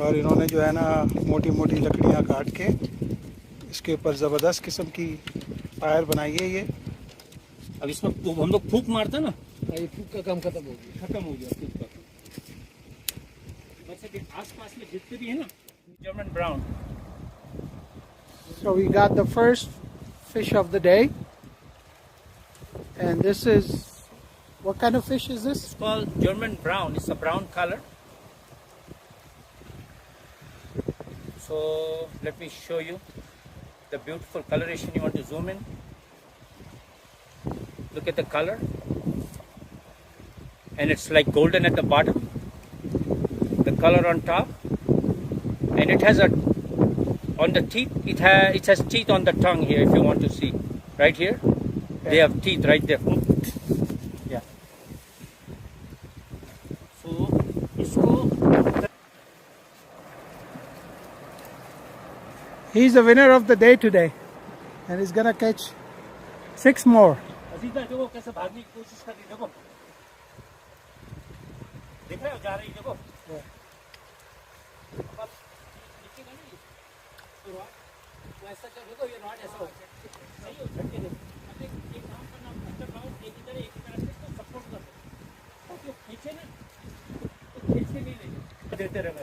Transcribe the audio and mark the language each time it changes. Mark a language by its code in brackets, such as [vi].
[hi] और इन्होंने जो है ना मोटी मोटी लकड़ियाँ काट के इसके ऊपर ज़बरदस्त किस्म की फायर बनाई है। ये अब इसमें हम लोग फूंक मारते हैं ना, हाँ, ये फूक का काम खत्म हो गया। खत्म हो गया फूंक का। बस अभी आसपास में जितने भी है ना, German brown. [en] So we got the first fish of the day, and this is, what kind of fish is this? It's called German brown. It's a brown color. So let me show you the beautiful coloration. You want to zoom in? Look at the color, and it's like golden at the bottom, the color on top, and it has a, on the teeth, it has teeth on the tongue here. If you want to see, right here, they have teeth right there. Yeah. [hi] So isko, [en] He's the winner of the day today, and he's gonna catch 6 more. [hi] Ajita देखो कैसे भागने की कोशिश कर रही, देखो देख रहे हो, जा रही, देखो। ऐसा कर, देखो ये रॉड ऐसा हो सही हो, झटके दे। अब एक काम करना, फर्स्ट राउंड एक इधर एक इधर से सपोर्ट कर दो, तो खींचे ना, तो खींच के नहीं लेंगे, देते रहना।